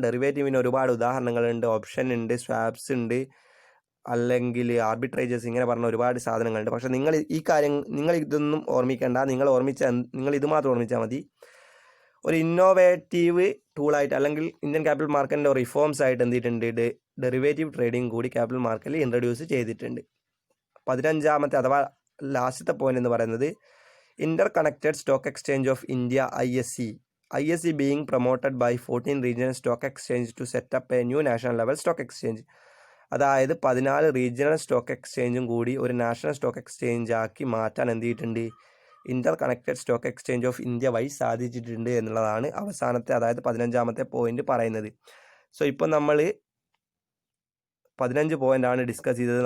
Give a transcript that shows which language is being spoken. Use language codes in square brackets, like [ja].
[ml] ഡെറിവേറ്റീവിന് ഒരുപാട് ഉദാഹരണങ്ങളുണ്ട്. ഓപ്ഷൻ ഉണ്ട്, സ്വാപ്സ് ഉണ്ട്, അല്ലെങ്കിൽ ആർബിട്രേജസ്, ഇങ്ങനെ പറഞ്ഞ ഒരുപാട് സാധനങ്ങളുണ്ട്. പക്ഷേ നിങ്ങൾ ഇതൊന്നും ഓർമ്മിക്കേണ്ട. നിങ്ങൾ ഇത് മാത്രം ഓർമ്മിച്ചാൽ മതി. ഒരു ഇന്നോവേറ്റീവ് ടൂളായിട്ട് അല്ലെങ്കിൽ ഇന്ത്യൻ ക്യാപിറ്റൽ മാർക്കറ്റിൻ്റെ റിഫോംസ് ആയിട്ട് എന്ത് ചെയ്തിട്ടുണ്ട്? ഡെറിവേറ്റീവ് ട്രേഡിംഗ് കൂടി ക്യാപിറ്റൽ മാർക്കറ്റിൽ ഇൻട്രൊഡ്യൂസ് ചെയ്തിട്ടുണ്ട്. 15ാമത്തെ അഥവാ ലാസ്റ്റത്തെ പോയിന്റ് എന്ന് പറയുന്നത് [en] Interconnected stock exchange of India ISE being promoted by 14 regional stock exchange to set up a new national level stock exchange. [ml] അതായത് 14 റീജിയണൽ സ്റ്റോക്ക് എക്സ്ചേഞ്ചും കൂടി ഒരു നാഷണൽ സ്റ്റോക്ക് എക്സ്ചേഞ്ച് ആക്കി മാറ്റാൻ എന്ത് ചെയ്തിട്ടുണ്ട്? Inter connected stock exchange of India വഴി സാധിച്ചിട്ടുണ്ട് എന്നുള്ളതാണ് അവസാനത്തെ, അതായത് 15ാമത്തെ പോയിന്റ് പറയുന്നത്. സോ ഇപ്പോൾ നമ്മൾ 15 പോയിൻ്റാണ് ഡിസ്കസ് ചെയ്തത്.